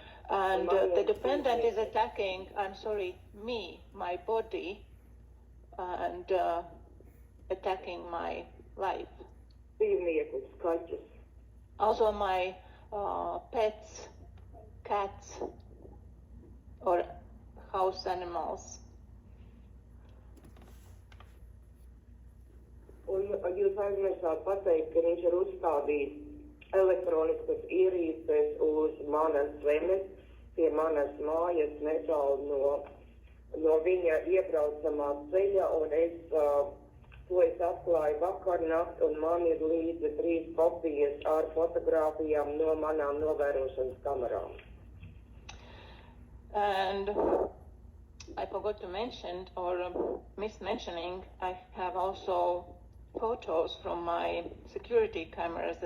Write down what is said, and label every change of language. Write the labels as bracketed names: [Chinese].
[English] And the defendant is attacking, me, my body, and attacking my life. [Latvian] Dzīvniekus, kaķus. [English] Also my pets, cats, or house animals. [Latvian] Un jūs aizmirsāt pateikt, ka viņš ir uzstādījis elektroniskas ierīces uz manas zemes, pie manas mājas, netālu no viņa iebraucamā ceļa, un to es atklāju vakarnakt, un man ir līdzi 3 kopijas ar fotogrāfijām no manām novērošanas kamerām. [English] And I forgot to mention, or mismentioning, I have also photos from my security cameras.